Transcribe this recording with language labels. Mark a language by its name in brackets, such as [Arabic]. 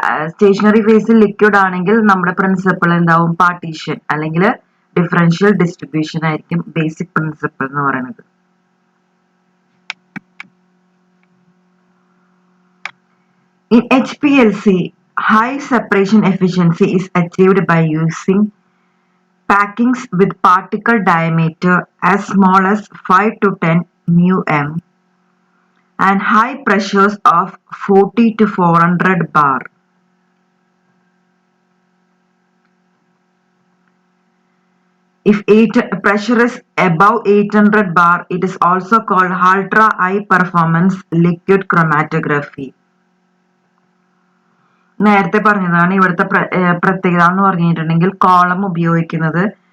[Malayalam] Stationery ഫേസിൽ liquid ആണെങ്കിൽ നമ്മുടെ പ്രിൻസിപ്പൾ എന്താവും, പാർട്ടീഷൻ അല്ലെങ്കിൽ ഡിഫറൻഷ്യൽ ഡിസ്ട്രിബ്യൂഷൻ ആയിരിക്കും ബേസിക് പ്രിൻസിപ്പൾ എന്ന് പറയുന്നത്. [English] In HPLC, high separation efficiency is achieved by using packings with particle diameter as small as 5 to 10 μm and high pressures of 40 to 400 bar. If pressure is above 800 bar, it is also called ultra high performance liquid chromatography. [Malayalam] നേരത്തെ പറഞ്ഞതാണ് ഇവിടുത്തെ പ്രത്യേകത എന്ന് പറഞ്ഞിട്ടുണ്ടെങ്കിൽ column ഉപയോഗിക്കുന്നുണ്ട്.